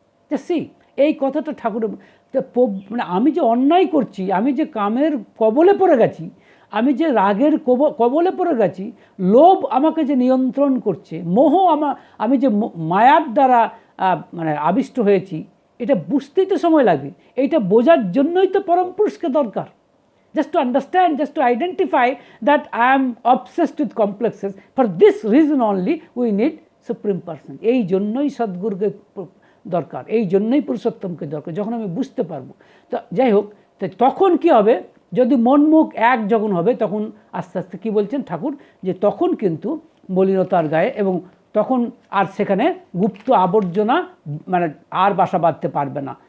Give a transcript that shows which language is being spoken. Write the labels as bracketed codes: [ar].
[bn] C এই কথাটা ঠাকুরের, মানে আমি যে অন্যায় করছি, আমি যে কামের কবলে পড়ে গেছি, আমি যে রাগের কবলে পড়ে গেছি, লোভ আমাকে যে নিয়ন্ত্রণ করছে, মোহ আমি যে মায়ার দ্বারা মানে আবিষ্ট হয়েছি, এটা বুঝতেই তো সময় লাগবে। এইটা বোঝার জন্যই তো পরম পুরুষকে দরকার। [en] Just to understand, just to identify that I am obsessed with complexes. For this reason only we need supreme person. [bn] এই জন্যই সদ্গুরুকে দরকার, এই জন্যই পুরুষোত্তমকে দরকার। যখন আমি বুঝতে পারবো, তো যাই হোক, তখন কি হবে, যদি মন মুখ এক যখন হবে, তখন আস্তে আস্তে কী বলছেন ঠাকুর, যে তখন কিন্তু মলিনতার গায়ে, এবং তখন আর সেখানে গুপ্ত আবর্জনা মানে আর বাসা বাঁধতে পারবে না।